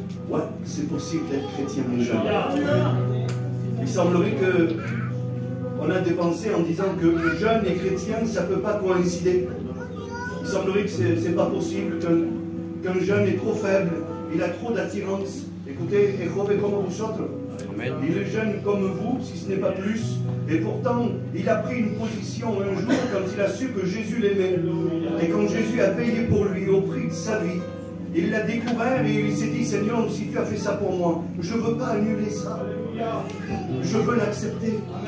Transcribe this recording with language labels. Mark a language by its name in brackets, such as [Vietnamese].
[French] Ouais, c'est possible d'être chrétien et jeune. Il semblerait que on a des pensées en disant que jeune et chrétien, ça ne peut pas coïncider. Il semblerait que ce n'est pas possible, qu'un jeune est trop faible, il a trop d'attirance. Écoutez, [Spanish] et joven como vosotros. [French] Il est jeune comme vous, si ce n'est pas plus. Et pourtant, il a pris une position un jour quand il a su que Jésus l'aimait. Et quand Jésus a payé pour lui au prix de sa vie, il l'a découvert et il s'est dit, Seigneur, si tu as fait ça pour moi, je ne veux pas annuler ça. Je veux l'accepter.